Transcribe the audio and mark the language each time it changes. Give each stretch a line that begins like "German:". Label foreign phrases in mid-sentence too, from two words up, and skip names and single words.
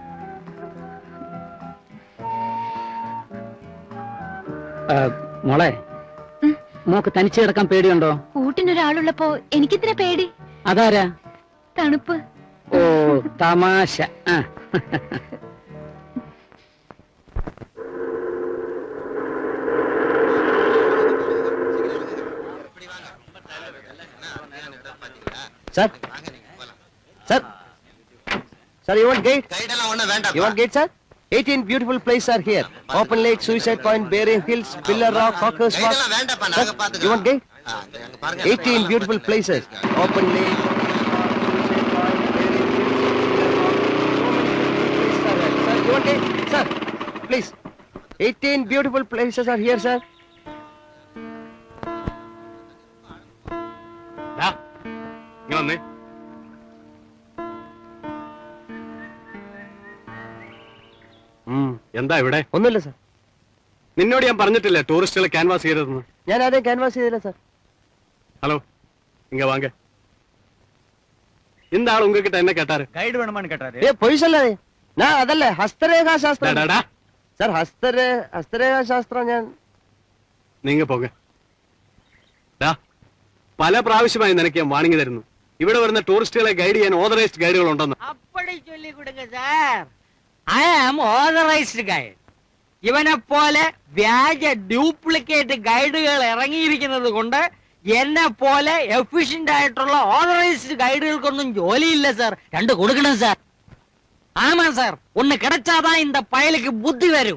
Malayalam: മോളെ, മോക്ക് തനിച്ച് കിടക്കാൻ പേടിയുണ്ടോ? കൂട്ടിനൊരാളുള്ളപ്പോ എനിക്കിതിനെ പേടി. അതാരാ? തണുപ്പ്. ഓ തമാശ. ആ.
English: Sir? Sir? Sir, you want gate? You want gate, sir? 18 beautiful places are here. Open Lake, Suicide Point, Bering Hills, Pillar Rock, Hawkers Walk. Sir, you want gate? 18 beautiful places. Open Lake, Suicide Point, Bering Hills, Pillar Rock. Sir, you want gate? Sir, please. 18 beautiful places are here, sir.
Malayalam: വന്നേ. എന്താ ഇവിടെ? ഒന്നുമില്ല സർ. നിന്നോട് ഞാൻ പറഞ്ഞിട്ടില്ലേ ടൂറിസ്റ്റുകളെ ക്യാൻവാസ് ചെയ്തതെന്ന്? ഞാൻ ആരെയും ക്യാൻവാസ് ചെയ്തില്ല സർ.
Tamil: ഹലോ, இங்க வாங்க. இந்த ஆள் உங்ககிட்ட என்ன கேட்டாரு? கைடு வேணுமான்னு கேட்டாரு. பொய் சொல்லாதே. நான்
Malayalam: അതല്ല ഹസ്തരേഖാ ശാസ്ത്രം. സർ ഹസ്തരേഖാ ശാസ്ത്രം ഞാൻ.
Tamil: நீங்க போக.
Malayalam: പല പ്രാവശ്യമായി നിനക്ക് ഞാൻ വാണിംഗ് തരുന്നു. ഇവിടെ വരുന്ന ടൂറിസ്റ്റുകളെ ഗൈഡ് ചെയ്യാൻ ഓതറൈസ്ഡ് ഗൈഡുകൾ ഉണ്ടെന്ന്.
Tamil: அப்படி சொல்லி கொடுங்க சார்.
English: I am authorized guide.
Malayalam: ഇവനെ പോലെ വ്യാജ ഡ്യൂപ്ലിക്കേറ്റ് ഗൈഡുകൾ ഇറങ്ങിയിരിക്കുന്നത് കൊണ്ട് എന്നെ പോലെ എഫിഷ്യന്റ് ആയിട്ടുള്ള ഓതറൈസ്ഡ് ഗൈഡുകൾക്കൊന്നും ജോലിയില്ല സാർ. രണ്ട് കൊടുക്കണം സാർ.
Tamil: ஆமா சார், ஒன்னு கிடைச்சாதா இந்த பயலுக்கு புத்தி வரும்.